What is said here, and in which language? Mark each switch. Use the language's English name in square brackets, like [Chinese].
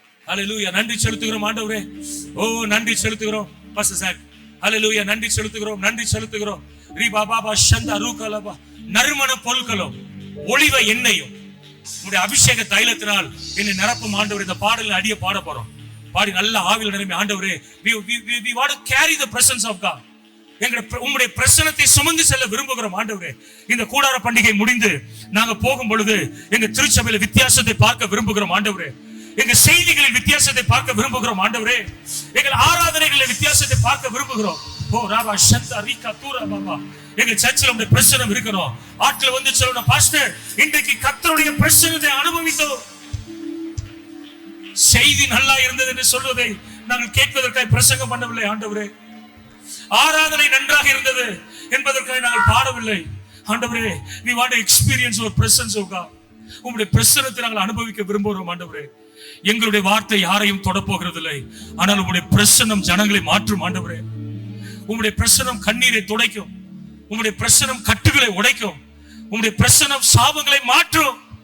[Tamil] ஹல்லேலூயா. நன்றி செலுத்துகிறோம் ஆண்டவரே. ஓ நன்றி செலுத்துகிறோம் பாஸ்டர் சாக். ஹல்லேலூயா. நன்றி செலுத்துகிறோம், நன்றி செலுத்துகிறோம். ரீ பாபா ஷந்தா ரூகலபா. நறுமண பொருட்களும் ஒளிவ எண்ணெயும் உங்களுடைய அபிஷேக தைலத்தினால் என்னை நிரப்பும் ஆண்டவரே. இந்த பாடலில் அடிய பாட போறோம். பாடி நல்ல ஆவியில் நிரம்பி ஆண்டவரே, [English] we want to carry the presence of God. [Tamil] உங்களுடைய பிரசன்னத்தை சுமந்து செல்ல விரும்புகிறோம் ஆண்டவரே. இந்த கூடார பண்டிகை முடிந்து நாங்க போகும் பொழுது எங்க திருச்சபையில வித்தியாசத்தை பார்க்க விரும்புகிறோம் ஆண்டவரே. எங்க செய்திகளில் வித்தியாசத்தை பார்க்க விரும்புகிறோம் ஆண்டவரே. எங்கள் ஆராதனைகளில் வித்தியாசத்தை பார்க்க விரும்புகிறோம். ஓ ராபா ஷந்தா ரீகா தூரா பாபா. எங்க சர்ச்சில் உங்களுடைய பிரசன்னம் இருக்கணும். ஆட்கள் வந்து சொல்லணும், பாஸ்டர் இன்றைக்கு கர்த்தருடைய பிரசன்னத்தை அனுபவித்தோம். செய்தி நல்லா இருந்தது என்று சொல்வதை நாங்கள் கேட்பதற்காக பிரசங்கம் பண்ணவில்லை ஆண்டவரே. ஆராதனை நன்றாக இருந்தது என்பதற்காக நாங்கள் பாடவில்லை ஆண்டவரே. [English] we want to experience your presence of God. [Tamil] உங்களுடைய பிரசன்னத்தை நாங்கள் அனுபவிக்க விரும்புகிறோம் ஆண்டவரே. எங்களுடைய வார்த்தை யாரையும் தொட போகிறதில்லை, ஆனால் உங்களுடைய பிரசன்னம் ஜனங்களை மாற்றும் ஆண்டவரே. உங்களுடைய பிரசன்னம் கண்ணீரை துடைக்கும், உங்களுடைய பிரசன்னம் கட்டுகளை உடைக்கும், உங்களுடைய பிரசன்னம் சாபங்களை மாற்றும்.